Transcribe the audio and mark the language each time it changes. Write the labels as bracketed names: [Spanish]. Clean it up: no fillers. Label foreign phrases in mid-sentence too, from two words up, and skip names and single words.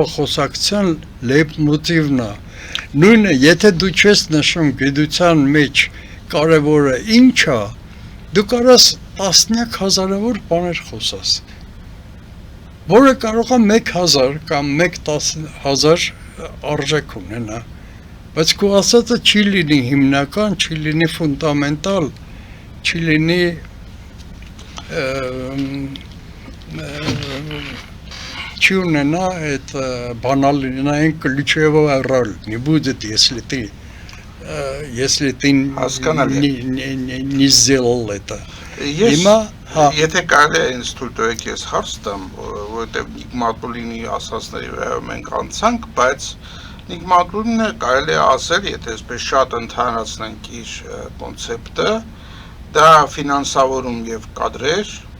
[Armenian] խոսակցության լեյտմոտիվն է։ Նույնը, եթե դու չես նշում գիտության մեջ կարևորը ինչ է, դու կարաս տասնյակ հազարավոր բաներ խոսաս, որը կարող է 1000 կամ 10,000 արժեք ունենա, բայց քո ասածը չի լինի հիմնական, չի լինի ֆունդամենտալ, չի լինի չի ունենա այդ [Russian] банальная ключевая роль, не будет, если ты если ты не сделал это. [Armenian] Ես եթե կարելի է ինձ թույլ տվեք ես հարց տամ, որովհետև Նիգմատուլինի ասածների վրա մենք անցանք, բայց Նիգմատուլինը կարելի է ասել, եթե այսպես շատ ընդհանրացնենք իր կոնցեպտը, դա ֆինանսավորում եւ կադրեր,